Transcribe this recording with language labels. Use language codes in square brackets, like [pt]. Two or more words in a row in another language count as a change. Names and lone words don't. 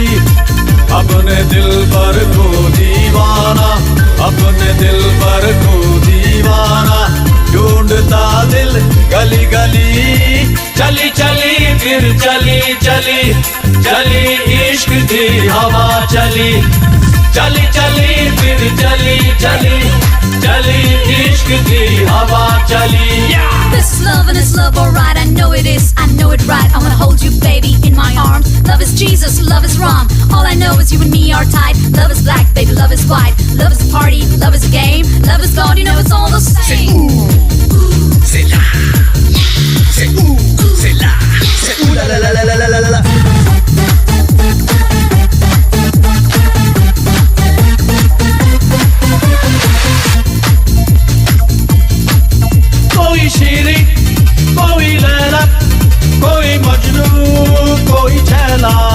[hi] अपने दिल पर को दीवाना, अपने दिल पर को दीवाना, ढूंढता दिल गली गली। चली चली फिर चली चली, चली इश्क दी हवा चली। चली चली फिर चली चली, चली इश्क दी हवा चली। [en] This is love and it's love, alright. I know it is, I know it right. I wanna hold you, baby, in my arms. Love is Jesus, love is wrong. All I know is you and me are tight. Love is black, baby, love is white. Love is a party, love is a game. Love is God, you know it's all the same. [fr] C'est là, c'est où, c'est là, c'est où, la la la la la la la la. [hi] कोई शीरी, कोई लैला, कोई मजनू, कोई छैला।